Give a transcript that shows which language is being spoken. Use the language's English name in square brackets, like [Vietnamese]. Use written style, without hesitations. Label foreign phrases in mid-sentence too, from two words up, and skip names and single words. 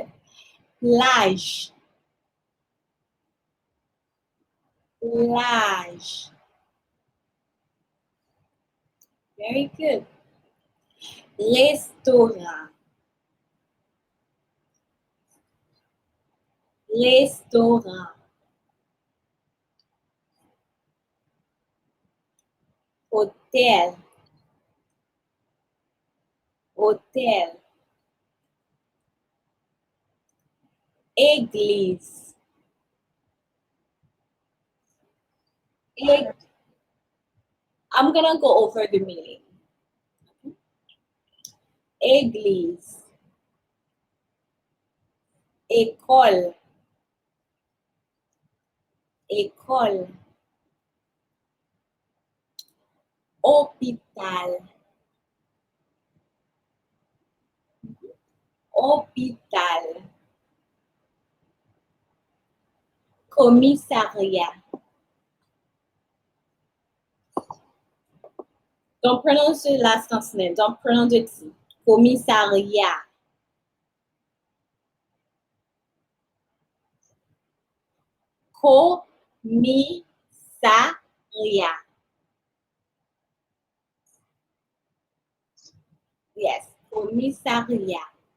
[French] L'âge. L'âge. [English] Very good. [French] Restaurant. Restaurant. Hôtel. Hôtel. Église. [English] I'm gonna go over the meaning. [French] Église. École. École. Hôpital. Hôpital. Commissariat. [English] Don't pronounce the last consonant. Don't pronounce the T. [French] Commissariat. Commissariat. [English] Yes, commissariat.